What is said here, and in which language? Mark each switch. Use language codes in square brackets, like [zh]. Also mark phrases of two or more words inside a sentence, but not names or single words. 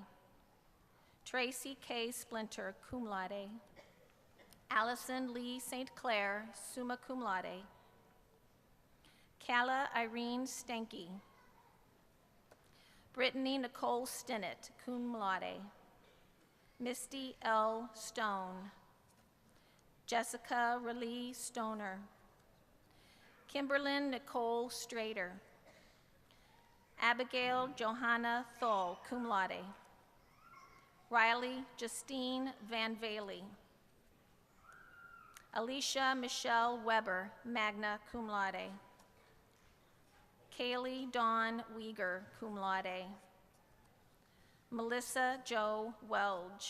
[en] Tracy K. Splinter, [la] cum laude. [en] Allison Lee St. Clair, [la] summa cum laude. [en] Calla Irene Stenke. Brittany Nicole Stinnett, [la] cum laude. [en] Misty L. Stone. Jessica Ralee Stoner. Kimberlyn Nicole Strader. Abigail Johanna Thol, [la] cum laude. [en] Riley Justine Van Valey. Alicia Michelle Weber, [la] magna cum laude. [en] Kaylee Dawn Weeger, [la] cum laude. [en] Melissa Jo Welge.